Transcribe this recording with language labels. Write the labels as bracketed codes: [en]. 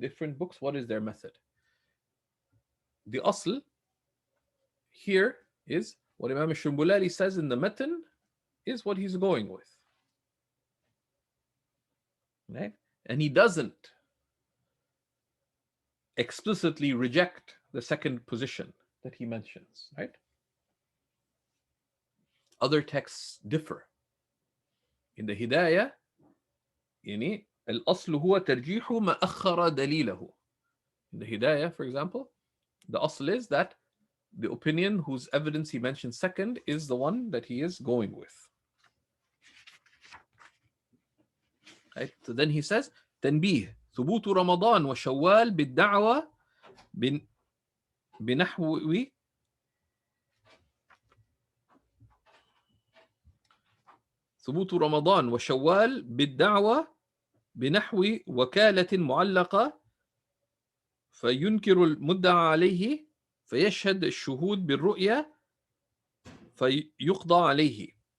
[en] Different books, what is their method? The asl here is what Imam Shurunbulali says in the matan is what he's going with, right? And he doesn't explicitly reject the second position that he mentions, right? Other texts differ. In the Hidayah, [ar] يعني الأصل هو ترجيح ما أخر دليله. [en] In the Hidayah, for example, the asl is that the opinion whose evidence he mentions second is the one that he is going with. Right? So then he says, [ar] تنبيه ثبوت رمضان وشوال بالدعوة بنحو ثبوت رمضان وشوال بالدعوة بنحو وكالة معلقة فينكر المدعى عليه فيشهد الشهود بالرؤية فيقضى عليه